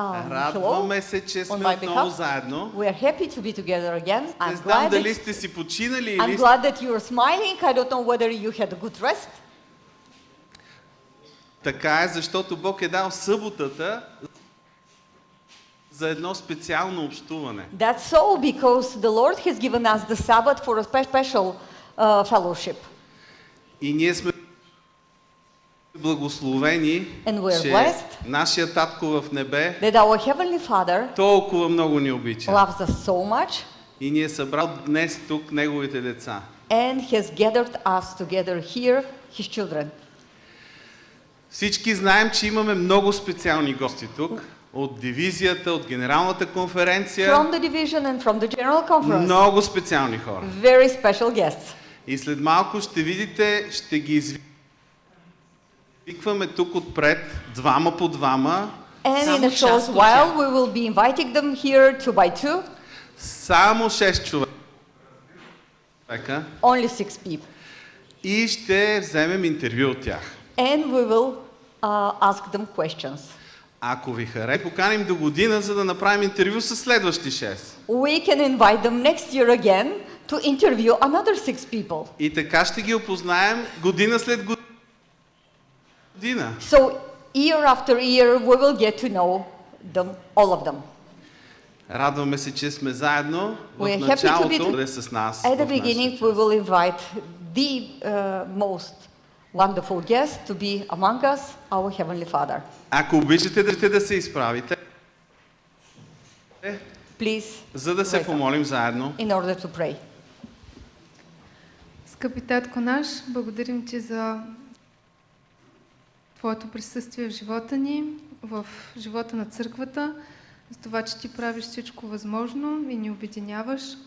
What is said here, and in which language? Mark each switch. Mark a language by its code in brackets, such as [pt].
[bg] Радваме се, че сме отново заедно. [en] We are happy to be together again. [bg] Не знам дали сте си починали или... [en] I'm glad that you are smiling. I don't know whether you had a good rest. [bg] Така е, защото Бог е дал съботата за едно специално общуване. [en] That's so because the Lord has given us the Sabbath for a special fellowship. [bg] И ние сме благословени, че нашия татко в небе [en] that our Heavenly Father [bg] толкова много ни обича. [en] Loves us so much. [bg] И ни е събрал днес тук неговите деца. [en] And has gathered us together here, his children. [bg] Всички знаем, че имаме много специални гости тук. От дивизията, от генералната конференция. [en] From the division and from the general conference. [bg] Много специални хора. [en] Very special guests. [bg] И след малко ще видите, ще ги извикваме тук отпред, двама по двама. [en] And in a short while we will be inviting them here two by two. [bg] Само 6 човека. [en] Only 6 people. [bg] И ще вземем интервю от тях. [en] And we will ask them questions. [bg] Ако ви хареса, поканим до година, за да направим интервю с следващи 6. [en] We can invite them next year again to interview another 6 people. [bg] И така ще ги опознаем година след година. So year after year we will get to know them, all of them. Радваме се, че сме заедно. В началото бъде с нас. [en] At the beginning we will invite the most wonderful guest to be among us, our Heavenly Father. [bg] Ако обичате да се изправите, [en] Please, [bg] за да се помолим заедно. [en] In order to pray. [bg] Скъпи Татко наш, благодарим Ти за Твоето присъствие в живота ни, в живота на църквата, за това, че Ти правиш всичко възможно и ни обединяваш.